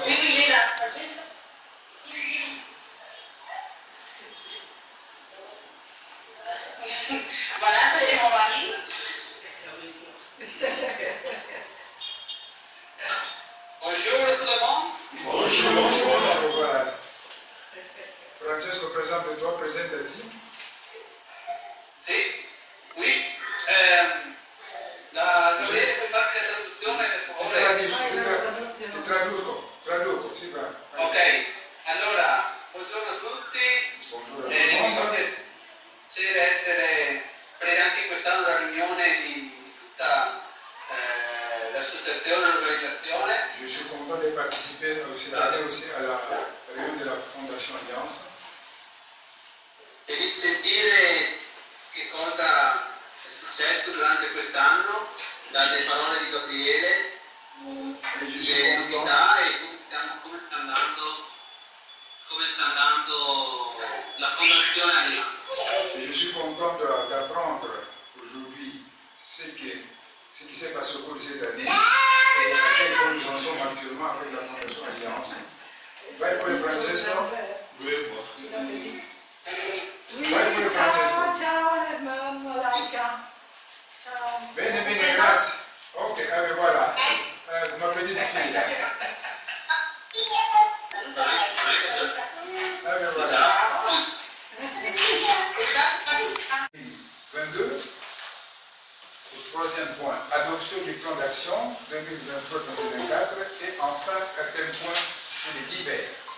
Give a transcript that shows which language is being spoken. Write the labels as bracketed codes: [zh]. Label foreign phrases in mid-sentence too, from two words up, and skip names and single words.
[fr] Oui, il est là, Francesco. Voilà, ça c'est mon mari. Bonjour tout le monde. Bonjour. Voilà. Francesco, présente-toi, présente-t-il. [it] Sì, oui. Gabriele, puoi farmi la traduzione per favore? Ti traduco, sì, va. Ok, allora, buongiorno a tutti. Buongiorno a Mi fa tutti. piacere essere anche quest'anno la riunione di tutta l'associazione, l'organizzazione. [fr] Je suis content de participer aussi à la réunion de la Fondation Alliance. [it] E di sentire che cosa è successo durante quest'anno, dalle parole di Gabriele, le novità e come sta andando la Fondazione Alliance. [fr] Je suis content d'apprendre aujourd'hui ce qui s'est passé au cours de cette année et à quel point nous en sommes actuellement avec la Fondation Alliance. [it] Vai pure Francesco. Vai pure Francesco. Ciao Malaika. Ciao. Bene, bene, grazie. Ok, allora voilà. [fr] Ma petite fille. [it] Allora voilà. [fr] 22. Troisième point, adoption du plan d'action 2023-2024 et enfin, quatrième point, sur les divers.